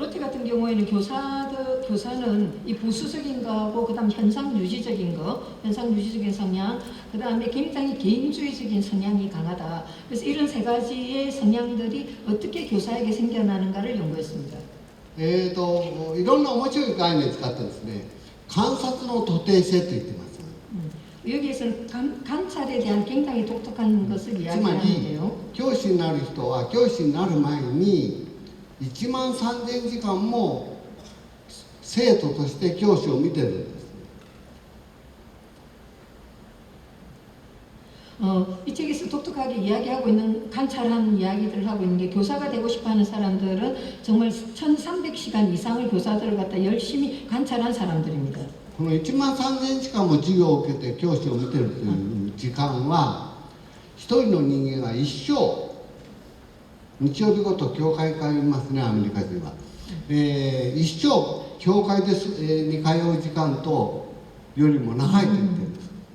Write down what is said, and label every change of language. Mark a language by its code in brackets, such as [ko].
[ko] 로티 같은 경우에는 교사는 이 보수적인 거하고 그다음 현상 유지적인 성향, 그다음에 굉장히 개인주의적인 성향이 강하다. 그래서 이런 세 가지의 성향들이 어떻게 교사에게 생겨나는가를 연구했습니다. [ja] いろんな面白い概念を使ってですね、観察の徒弟性と言ってます。 [ko] 여기에서는 관찰에 대한 굉장히 독특한 것을 [ja] つまり [ko] 이야기하는데요. [ja] 教師になる人は教師になる前に1万3000時間も生徒として教師を見てるんです。 [ko] 이 책에서 독특하게 이야기하고 있는 관찰한 이야기들을 하고 있는 게 교사가 되고 싶어하는 사람들은 정말 1300시간 이상을 교사들을 갖다 열심히 관찰한 사람들입니다. [ja] この1万3000時間も授業を受けて教師を見てるという時間は一人の人間が一生、日曜日ごと教会に通いますね、アメリカ人は。一生教会に通う時間とよりも長いと言ってるんです。